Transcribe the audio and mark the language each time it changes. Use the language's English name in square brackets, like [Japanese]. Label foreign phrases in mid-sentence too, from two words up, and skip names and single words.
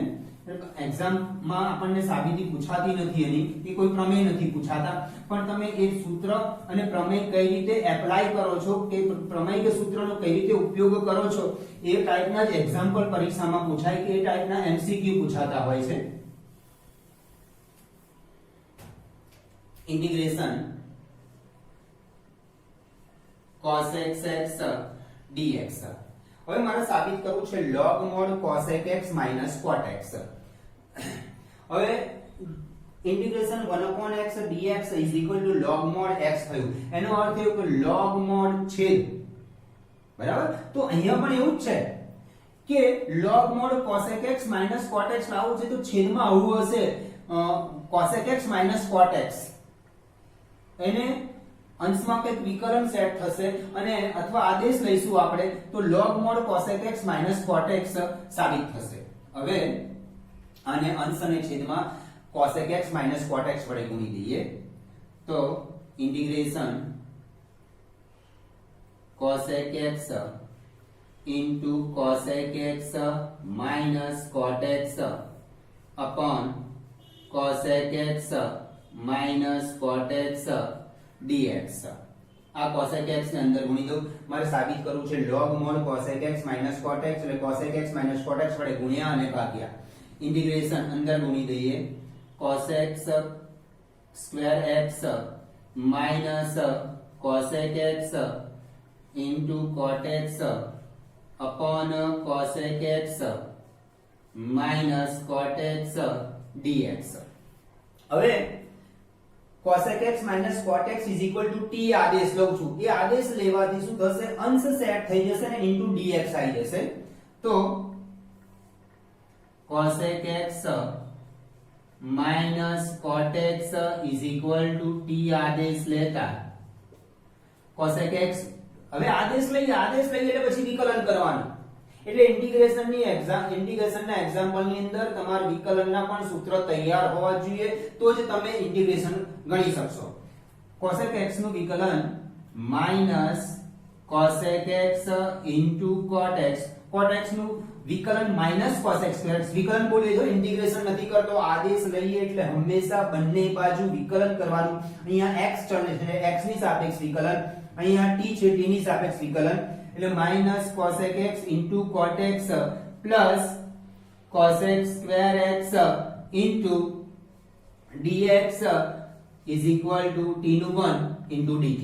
[Gujarati] એક્ઝામમાં આપણને સાબિતી પૂછાતી નથી એની, કે કોઈ પ્રમેય નથી પૂછાતા, પણ તમે એ સૂત્ર અને પ્રમેય કઈ રીતે એપ્લાય કરો છો, કે પ્રમેય કે સૂત્રનો કઈ રીતે ઉપયોગ કરો છો, એ ટાઈપના જ એક્ઝામ્પલ પરીક્ષામાં પૂછાય કે એ ટાઈપના MCQ પૂછાતા હોય છે. [English] इंटीग्रेशन cos x dx. [Gujarati] હવે મારે સાબિત કરવું છે [English] log mod cosec x minus cot x. હવે ઇન્ટિગ્રેશન 1/x dx is equal to log mod x થયું. [Gujarati] એનો અર્થ એવો કે [English] log mod [Gujarati] છેદ, બરાબર. તો અહીંયા પણ એવું જ છે કે [English] log mod cosec x minus cot x [Gujarati] લાવવું છે તો છેદમાં આવું હશે [English] cosec x minus cot x. [Gujarati] એને અંશમાં કંઈક વિકલન સેટ થશે અને અથવા આદેશ લઈશું આપણે તો [English] log mod cosec x minus cot x [Gujarati] સાબિત થશે. હવે આને અંશ અને છેદમાં [English] cosec x minus cot x [Gujarati] વડે ગુણી દઈએ તો [English] ઇન્ટિગ્રેશન cosec x into cosec x minus cot x upon cosec x minus cot x dx. [Gujarati] આ [English] cosec x [Gujarati] ને અંદર ગુણી દઉં. મારે સાબિત કરવું છે [English] log mod cosec x minus cot x [Gujarati] એટલે [English] cosec x minus cot x [Gujarati] વડે ગુણ્યા અને ભાગ્યા. [English] ઇન્ટિગ્રેશન [Gujarati] અંદર ગુણી દઈએ [English] cosec square x minus cosec x into cot x upon cosec x minus cot x dx. હવે cosec x minus cot x is equal to t [Gujarati] આદેશ લઉં છું. એ આદેશ લેવાથી શું થશે? અંશ સેટ થઈ જશે અને [English] into dx [Gujarati] આવી જશે. તો [English] cosec x minus cot x is equal to t [Gujarati] આદેશ લેતા [English] cosec x, [Gujarati] હવે આદેશ લઈએ એટલે પછી વિકલન કરવાનું. એટલે ઇન્ટિગ્રેશનના એક્ઝામ્પલની અંદર તમારા વિકલનના પણ સૂત્ર તૈયાર હોવા જોઈએ તો જ તમે ઇન્ટિગ્રેશન ગણી શકશો. [English] cosec x [Gujarati] નું વિકલન [English] minus cosec x into cot x. cot x [Gujarati] નું વિકલન [English] minus cosec square x. [Gujarati] વિકલન બોલે જો ઇન્ટિગ્રેશન નથી કરતો, આદેશ લઈએ એટલે હંમેશા બંને બાજુ વિકલન કરવાનું. અહીંયા x ચલ છે x ની સાપેક્ષ વિકલન, અહીંયા t છે t ની સાપેક્ષ વિકલન, એટલે [English] minus cosec x into cot x plus cosec square x into dx is equal to t [Gujarati] નું [English] 1 into dt.